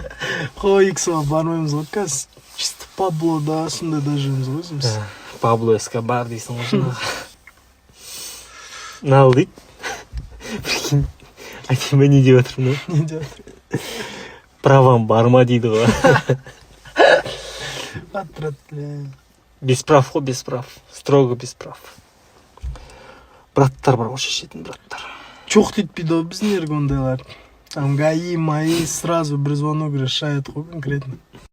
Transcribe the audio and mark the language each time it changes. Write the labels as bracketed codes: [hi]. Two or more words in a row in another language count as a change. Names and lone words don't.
[kk] Қой, XO-ға бармаймыз ғой қазір. Чисто Паблода, сондай да жүрміз ғой өзіміз. Пабло Эскобар дейсің ғой жаңағы. Нал дейді. Прикинь, айтайын ба не деп жатырмын ғой? Не деп жатыр? Правам бар ма дейді ғой. [ru] Отряд, бля. Без прав ғой, без прав. Строго без прав. [kk] Браттар бар ғой, шешетін браттар. Жоқ детпейді ғой біздің ергі ондайлар. [ru] Там ГАИ, МАИ сразу [kk] бір [ru] звонок решает [kk] ғой конкретно.